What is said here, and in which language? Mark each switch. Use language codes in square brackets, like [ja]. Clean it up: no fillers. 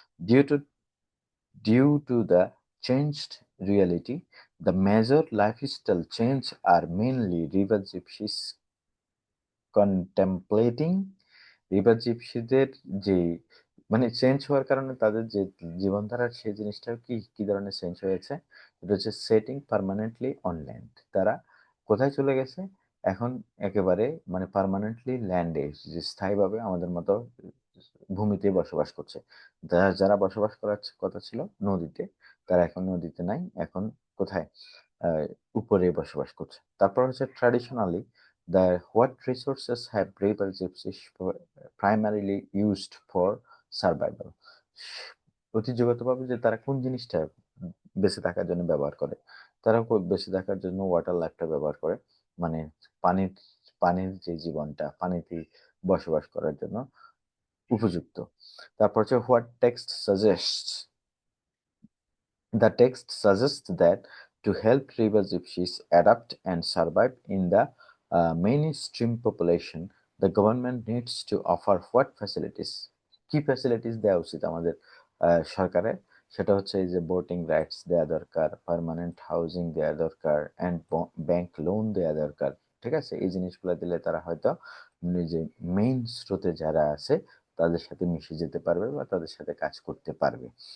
[en] due to Due to the changed reality, the major lifestyle change are mainly river gypsies contemplating [bn] river জিপসিদের যে মানে change হওয়ার কারণে তাদের যে জীবনধারার সেই জিনিসটা কি কি ধরনের চেঞ্জ হয়েছে, এটা হচ্ছে [en] Setting permanently on land. [bn] তারা কোথায় চলে গেছে এখন? একেবারে মানে পার্মানেন্টলি ল্যান্ডে, যে স্থায়ীভাবে আমাদের মতো ভূমিতে বসবাস করছে। যারা যারা বসবাস করার কথা ছিল নদীতে, তারা এখন নদীতে নাই, এখন কোথায়? আহ, উপরে বসবাস করছে। তারপর হচ্ছে [en] Traditionally the what resources have river gypsies primarily used for survival? [bn] ঐতিহ্যগতভাবে যে তারা কোন জিনিসটা বেঁচে থাকার জন্য ব্যবহার করে, তারা বেঁচে থাকার জন্য ওয়াটার লাইফটা ব্যবহার করে, মানে পানির পানির যে জীবনটা, পানিতে বসবাস করার জন্য উপযুক্ত। তারপর হচ্ছে [en] What text suggest The text suggests that to help river gypsies adapt and survive in the mainstream population, the government needs to offer what facilities? [bn] কি ফ্যাসিলিটিস দেওয়া উচিত আমাদের সরকারের? সেটা হচ্ছে এই যে বোটিং রাইটস দেওয়া দরকার, পার্মানেন্ট হাউজিং দেওয়া দরকার, অ্যান্ড ব্যাংক লোন দেওয়া দরকার। ঠিক আছে, এই জিনিসগুলো দিলে তারা হয়তো নিজে মেইন স্রোতে যারা আছে তাদের সাথে মিশে যেতে পারবে বা তাদের সাথে কাজ করতে পারবে।